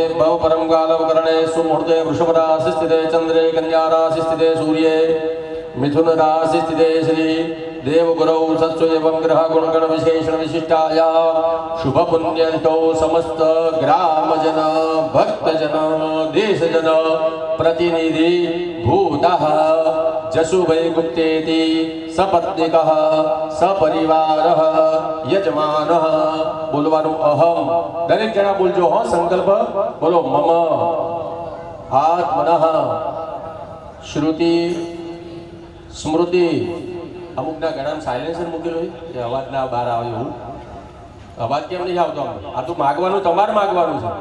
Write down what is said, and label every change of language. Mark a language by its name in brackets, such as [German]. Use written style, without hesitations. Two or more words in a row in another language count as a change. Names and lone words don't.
[Sanskrit] भवपरम कालवकरणे सुमुहूर्ते वृषभ राशि स्थिते चंद्रे कन्या राशि स्थिते सूर्ये मिथुन राशि स्थिते श्री देवगुरौ सत्सु एवं ग्रह गुणगण विशेषण विशिष्टाया शुभ पुण्यतिथौ समस्त ग्रामजन भक्तजन देशजन प्रतिनिधि भूतः जसुभै गुप्तेति सपत्निकः सपरिवारः यजमानः. [Gujarati] बोलવાનું અહમ દરેક જણા બોલજો. હો સંકલ્પ બોલો. [Sanskrit] મમ આત્મનઃ શ્રુતિ સ્મૃતિ. [Gujarati] અમુકના ગળામાં સાયલેન્સર મૂકેલો હોય કે અવાજ ના બહાર આવે એવું. અવાજ કેમ નહીં આવતો? આ તો માગવાનું તમારે માગવાનું છે.